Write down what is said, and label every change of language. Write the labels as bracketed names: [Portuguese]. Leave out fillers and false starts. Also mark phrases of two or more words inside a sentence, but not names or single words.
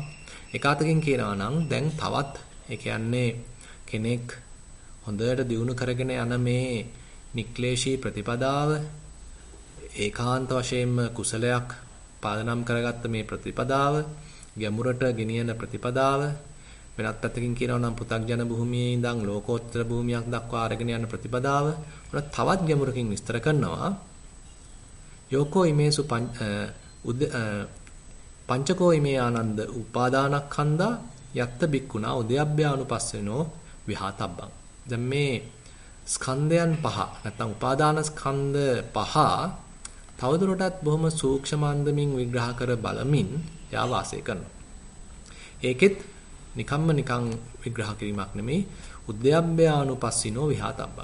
[Sinhala] එකාතකින් කියනවා නම් දැන් තවත් ඒ කියන්නේ කෙනෙක් හොඳට දියුණු කරගෙන යන මේ නික්ලේශී ප්‍රතිපදාව ඒකාන්ත වශයෙන්ම කුසලයක් පාදනම් කරගත්ත මේ ප්‍රතිපදාව ගැඹුරට ගෙනියන ප්‍රතිපදාව වෙනත් පැත්තකින් කියනවා නම් පු탁ජන භූමියේ ඉඳන් ලෝකෝත්තර භූමියක් දක්වා අරගෙන යන ප්‍රතිපදාව උන තවත් ගැඹුරකින් විස්තර කරනවා. [Pali] යෝකෝ ඉමේසු පංචකෝ ඉමේ ආනන්ද උපාදානස්කන්ධා යත්ත බික්කුණා උද්‍යප්පයානුපස්සනෝ විහාතබ්බං. [Sinhala] දැන් මේ ස්කන්ධයන් පහ නැත්නම් උපාදානස්කන්ධ පහ තවදුරටත් බොහොම සූක්ෂම අන්දමින් විග්‍රහ කර බලමින් යා වාසය කරනවා. ඒකෙත් නිකන් විග්‍රහ කිරීමක් නෙමෙයි [Pali] උද්‍යප්පයානුපස්සිනෝ විහාතබ්බං.